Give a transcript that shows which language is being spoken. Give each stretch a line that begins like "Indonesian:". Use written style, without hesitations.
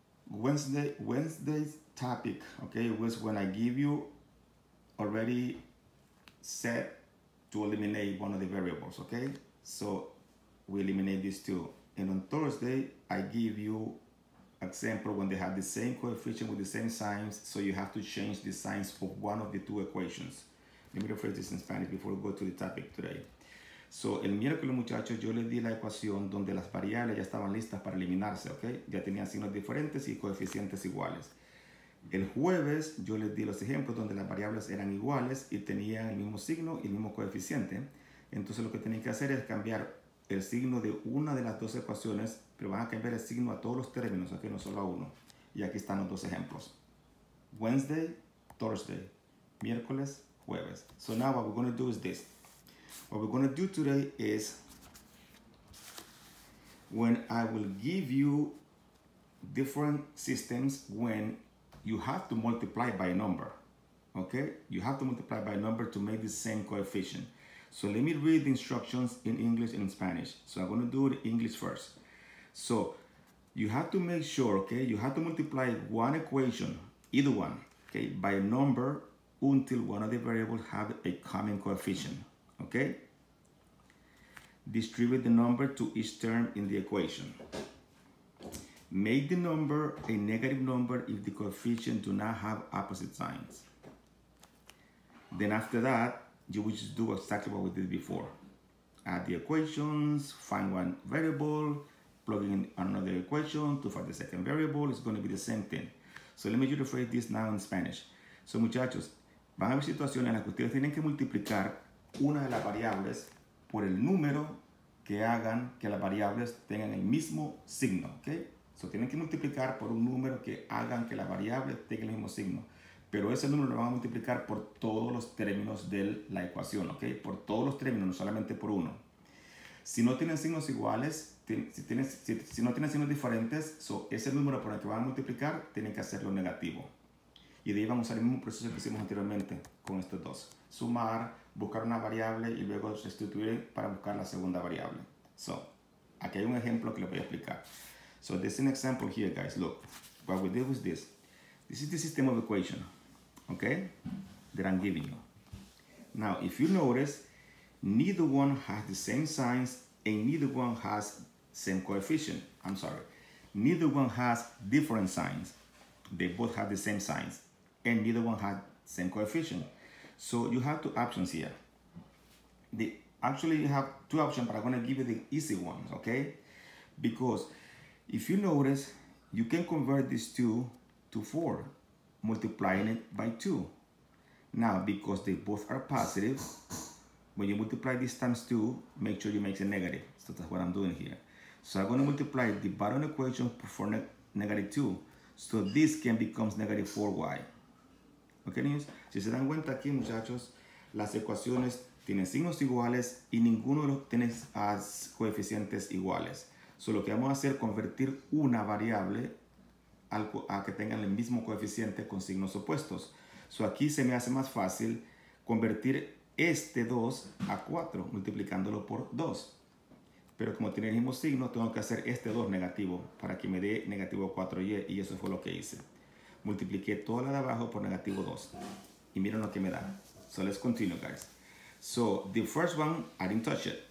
English: Wednesday's topic, okay, was when I give you already set to eliminate one of the variables, okay? So we eliminate these two. And on Thursday, I give you example when they have the same coefficient with the same signs, so you have to change the signs of one of the two equations. Let me rephrase this in Spanish before we go to the topic today.
Spanish: So, el miércoles, muchachos, yo les di la ecuación donde las variables ya estaban listas para eliminarse, ¿ok? Ya tenían signos diferentes y coeficientes iguales. El jueves yo les di los ejemplos donde las variables eran iguales y tenían el mismo signo y el mismo coeficiente. Entonces lo que tienen que hacer es cambiar el signo de una de las dos ecuaciones, pero van a cambiar el signo a todos los términos, ¿ok? No solo a uno. Y aquí están los dos ejemplos.
English: Wednesday, Thursday,
Spanish: miércoles, jueves.
English: So now what we're going to do is this. What we're going to do today is when I will give you different systems when you have to multiply by a number, okay? You have to multiply by a number to make the same coefficient. So let me read the instructions in English and in Spanish. So I'm going to do the English first. So you have to make sure, okay, you have to multiply one equation, either one, okay, by a number until one of the variables have a common coefficient, okay? Distribute the number to each term in the equation. Make the number a negative number if the coefficients do not have opposite signs. Then after that, you will just do exactly what we did before. Add the equations, find one variable, plug in another equation to find the second variable. It's going to be the same thing. So let me just rephrase this now in Spanish.
Spanish: So muchachos, van a haber situaciones en las que ustedes tienen que multiplicar una de las variables por el número que hagan que las variables tengan el mismo signo, ¿ok? So, tienen que multiplicar por un número que hagan que las variables tengan el mismo signo. Pero ese número lo van a multiplicar por todos los términos de la ecuación, ¿ok? Por todos los términos, no solamente por uno. Si no tienen signos iguales, si no tienen signos diferentes, ese número por el que van a multiplicar, tienen que hacerlo negativo. Y de ahí vamos a usar el mismo proceso que hicimos anteriormente con estos dos. Sumar, buscar una variable y luego sustituir para buscar la segunda variable. So, aquí hay un ejemplo que les voy a explicar.
English: So there's an example here, guys. Look, what we did was this. This is the system of equation, okay, that I'm giving you. Now, if you notice, neither one has the same signs and neither one has same coefficient. I'm sorry. Neither one has different signs. They both have the same signs and neither one has same coefficient. So you have two options here. Actually, you have two options, but I'm going to give you the easy ones, okay? Because if you notice, you can convert these two to 4, multiplying it by 2. Now, because they both are positive, when you multiply this times 2, make sure you make it negative. So that's what I'm doing here. So I'm going to multiply the bottom equation for negative 2. So this can become negative 4y.
Spanish: ¿Ok, niños? Si se dan cuenta aquí, muchachos, las ecuaciones tienen signos iguales y ninguno de los tiene coeficientes iguales. So, lo que vamos a hacer es convertir una variable a que tengan el mismo coeficiente con signos opuestos. So, aquí se me hace más fácil convertir este 2 a 4, multiplicándolo por 2. Pero como tiene el mismo signo, tengo que hacer este 2 negativo para que me dé negativo 4y, y eso fue lo que hice. Multipliqué toda la de abajo por negativo 2. Y miren lo que me da. So,
English: let's continue, guys. So, the first one, I didn't touch it.